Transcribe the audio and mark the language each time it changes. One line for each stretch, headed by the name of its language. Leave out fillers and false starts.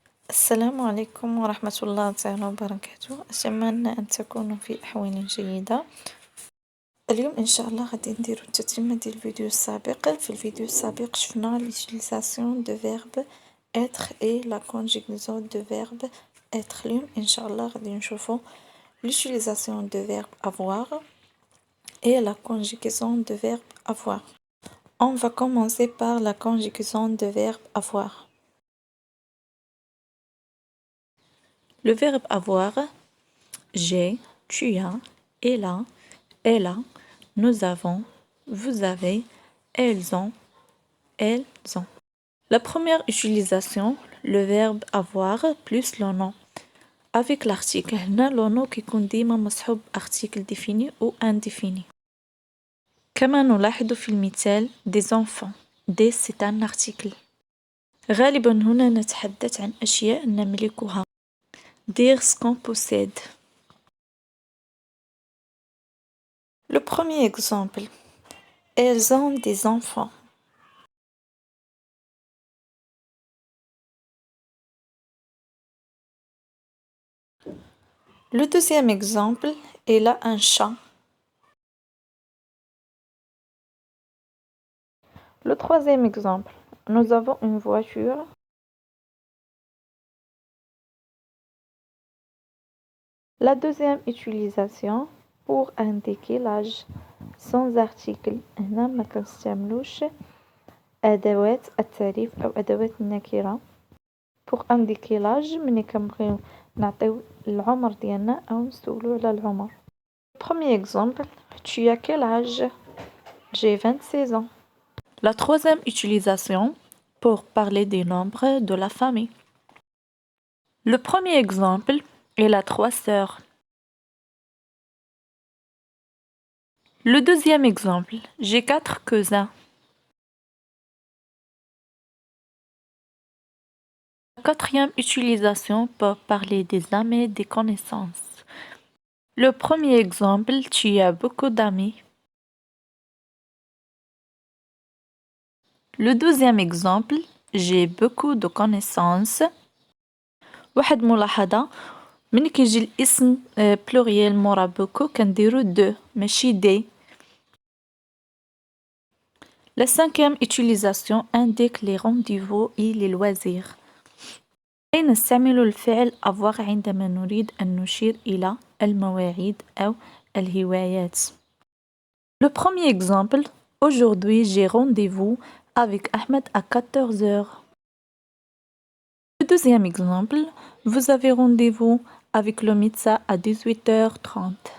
Arabic: السلام عليكم ورحمة الله تعالى وبركاته، أتمنى أن تكونوا في أحوال جيدة. اليوم إن شاء الله غادي نديرو التتمة ديال الفيديو السابق. في الفيديو السابق شفنا
French: l'utilisation de verbe être et la conjugaison de verbe être.
Arabic: اليوم إن شاء الله غادي نشوفو
French: l'utilisation de verbe avoir et la conjugaison de verbe avoir. On va commencer par la conjugaison de verbe avoir. Le verbe avoir, j'ai, tu as, elle a, nous avons, vous avez, elles ont. La première utilisation, le verbe avoir plus le nom. Avec l'article,
Arabic: هنا
French: le nom
Arabic: كيكون ديما مصحوب
French: article défini ou indéfini.
Arabic: كما نلاحظ في المثال
French: des enfants. des c'est un article.
Arabic: غالبا هنا نتحدث عن أشياء نملكها.
French: dire ce qu'on possède. Le premier exemple. Elles ont des enfants. Le deuxième exemple. Elle a un chat. Le troisième exemple. Nous avons une voiture. La deuxième utilisation pour indiquer l'âge sans article.
Arabic: هنا ما كنستعملوش أدوات التعريف أو أدوات النكرة.
French: pour indiquer l'âge
Arabic: ملي كنبغيو نعطيو العمر ديالنا أو نسولو على العمر.
French: Premier exemple. Tu as quel âge? J'ai 26 ans. La troisième utilisation pour parler des nombres de la famille. Le premier exemple est la 3 sœurs. Le deuxième exemple, j'ai 4 cousins. La quatrième utilisation pour parler des amis, des connaissances. Le premier exemple, tu as beaucoup d'amis. Le deuxième exemple, j'ai beaucoup de connaissances.
Arabic: واحد ملاحظة من كيجي الاسم بلوريال مورا بوكو كنديرو دو ماشي دي.
French: La cinquième utilisation indique les rendez-vous et les loisirs.
Arabic: نستعمل الفعل avoir عندما نريد أن نشير إلى المواعيد أو الهوايات.
French: Le premier exemple. Aujourd'hui j'ai rendez-vous avec Ahmed à 14 heures. Le deuxième exemple. Vous avez rendez-vous avec le médecin à 18h30.